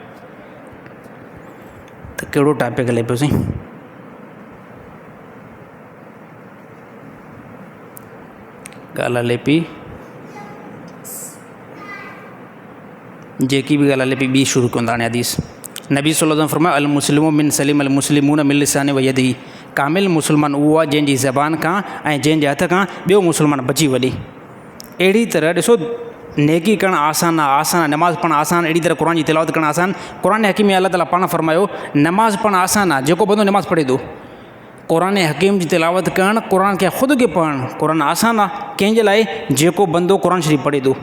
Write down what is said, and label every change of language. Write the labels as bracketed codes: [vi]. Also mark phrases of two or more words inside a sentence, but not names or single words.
[sd] त कहिड़ो टॉपिक हले पियो साईं? ॻाल्हि हले पई, जेकी बि ॻाल्हि हले पई ॿी शुरू कंदा हाणे हदीस। [ar] نبي صلى الله عليه وسلم फरमाया المسلم من سلم المسلمون من لسانه ويده. [sd] कामिल मुस्लमान उहो आहे जंहिंजी ज़बान खां ऐं जंहिंजे हथ खां ॿियो मुस्लमान बची वञे। अहिड़ी तरह ॾिसो नेकी करणु आसान आहे, नमाज़ पढ़णु आसान, अहिड़ी तरह क़ुरान जी तिलावत करणु आसान। क़ुरान हकीम में अल्लाह ताला पाण फरमायो नमाज़ पढ़णु आसान आहे जेको बंदो नमाज़ पढ़े थो। क़ुरान हकीम जी तिलावत करणु, क़ुरान खे ख़ुदि खे पढ़णु, क़ुरान आसान आहे कंहिंजे लाइ जेको बंदो क़ुरान शरीफ़ पढ़े थो।